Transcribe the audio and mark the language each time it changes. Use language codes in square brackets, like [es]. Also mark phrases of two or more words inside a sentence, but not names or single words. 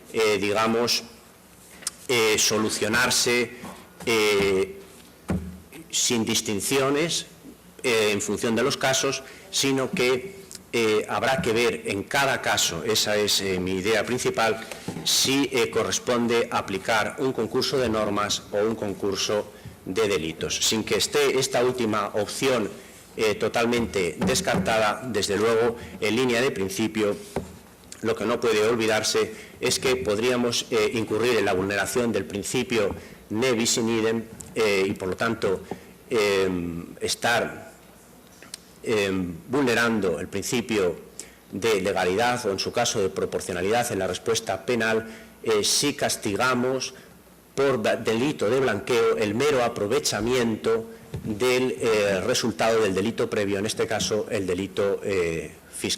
[es] solucionarse sin distinciones en función de los casos, sino que habrá que ver en cada caso, esa es mi idea principal, si corresponde aplicar un concurso de normas o un concurso de delitos. Sin que esté esta última opción totalmente descartada, desde luego, en línea de principio, lo que no puede olvidarse es que podríamos incurrir en la vulneración del principio [la] ne bis in idem [es] y, por lo tanto, estar vulnerando el principio de legalidad o, en su caso, de proporcionalidad en la respuesta penal si castigamos por delito de blanqueo el mero aprovechamiento del resultado del delito previo, en este caso el delito fiscal.